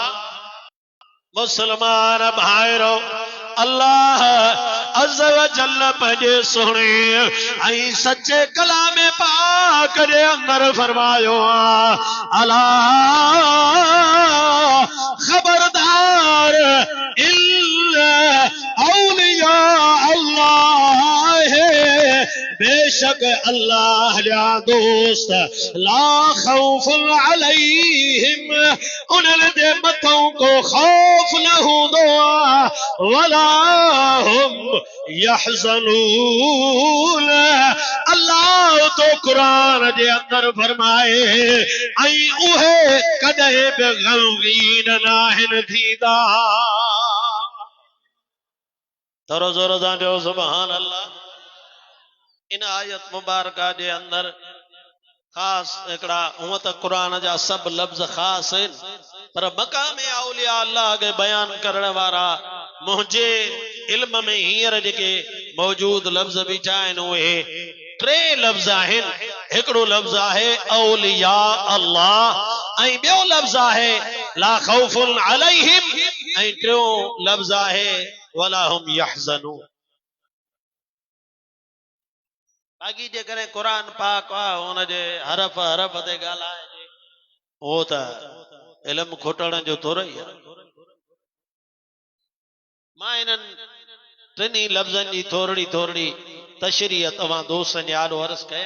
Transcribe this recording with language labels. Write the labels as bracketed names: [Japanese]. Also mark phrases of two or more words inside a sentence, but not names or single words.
[Sindhi] मुसलमान भाइरो, [Arabic] الله عز وجل [Sindhi] पंहिंजे सुहिणे ऐं सचे कलाम पाक जे अंदरि फरमायो आहे, अला खबरदार [Arabic] إلا أولياء الله, [Sindhi] बेशक बेशक अल्लाह जा दोस्त [Arabic] لا خوفٌ عليهم [Sindhi] उन्हनि जे मथों को खौफ न हूंदो आहे [Arabic] ولا هم يحزنون. [Sindhi] अल्लाह तो कुरान जे अंदर फरमाए ऐं उहे कॾहिं बि गमगीन नाहिन थींदा। थोरो ज़ोर सां चओ [Arabic] سبحان الله. [Sindhi] इन आयत मुबारका जे अंदर खास एकड़ा हूं तो कुरान जा सब लफ्ज खास है पर मकाम [Arabic] أولياء الله [Sindhi] के बयान करण वारा मुझे इल्म में हींअर जेके मौजूद लफ्ज बीठा आहिनि उहे टे लफ्ज आहिनि। हिकिड़ो लफ्ज आहे [Arabic] أولياء الله [Sindhi] ऐं ॿियो लफ्ज आहे [Arabic] لا خوفٌ عليهم [Sindhi] ऐं टियों लफ्ज आहे [Arabic] ولا هم يحزنون. [Sindhi] बाक़ी जेकॾहिं कुरान पाक आहे हुनजे हरफ हरफ ते ॻाल्हाइजे उहो त इल्मु खुटण जो थोरो ई आहे। मां इन्हनि टिनी लफ़्ज़नि जी थोरी थोरी तशरीह तव्हां दोस्तनि यारो अर्ज़ कयां।